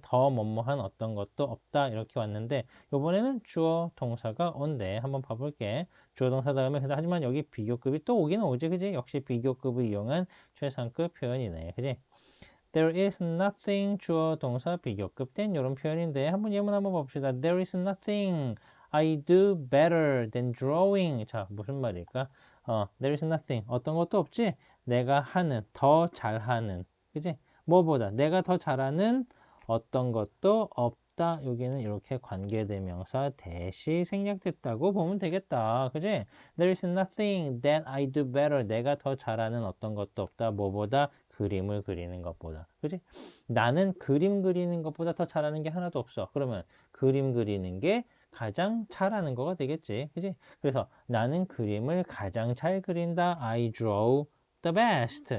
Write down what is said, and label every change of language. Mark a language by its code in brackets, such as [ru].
[ko] 더 뭐뭐한 어떤 것도 없다. 이렇게 왔는데 요번에는 주어 동사가 온대. 한번 봐볼게. 주어 동사 다음에 근데 하지만 여기 비교급이 또 오긴 오지. 그지? 역시 비교급을 이용한 최상급 표현이네. 그지? [en] There is nothing [ko] 주어 동사 비교급 [en] than 이런 표현인데 한번 예문 한번 봅시다. There is nothing I do better than drawing. [ko] 자, 무슨 말일까? [en] There is nothing. [ko] 어떤 것도 없지? 내가 하는, 더 잘하는. 그지? 뭐보다 내가 더 잘하는 어떤 것도 없다. 여기는 이렇게 관계대명사 대시 생략됐다고 보면 되겠다. 그지? [en] There is nothing that I do better. [ko] 내가 더 잘하는 어떤 것도 없다. 뭐보다? 그림을 그리는 것보다. 그지? 나는 그림 그리는 것보다 더 잘하는 게 하나도 없어. 그러면 그림 그리는 게 가장 잘하는 거가 되겠지. 그지? 그래서 나는 그림을 가장 잘 그린다. [en] I draw the best.